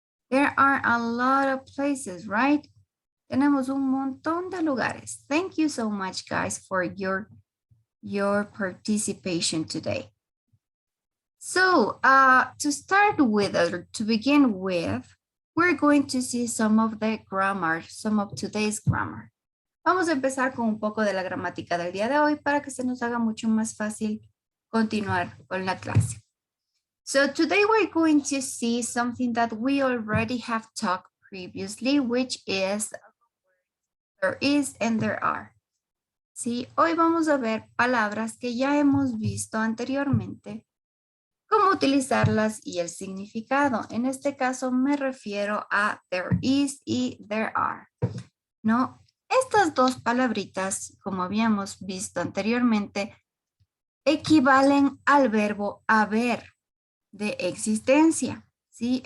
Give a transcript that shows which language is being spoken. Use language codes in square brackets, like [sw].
[en] There are a lot of places, right? [es] Tenemos un montón de lugares. [en] Thank you so much, guys, for your participation today. So, to start with, or to begin with, we're going to see some of the grammar, some of today's grammar. [es] Vamos a empezar con un poco de la gramática del día de hoy para que se nos haga mucho más fácil continuar con la clase. [en] So today we're going to see something that we already have talked previously, which is there is and there are. [es] Sí, hoy vamos a ver palabras que ya hemos visto anteriormente, cómo utilizarlas y el significado. En este caso me refiero a there is y there are, ¿no? Estas dos palabritas, como habíamos visto anteriormente, equivalen al verbo haber de existencia, ¿sí?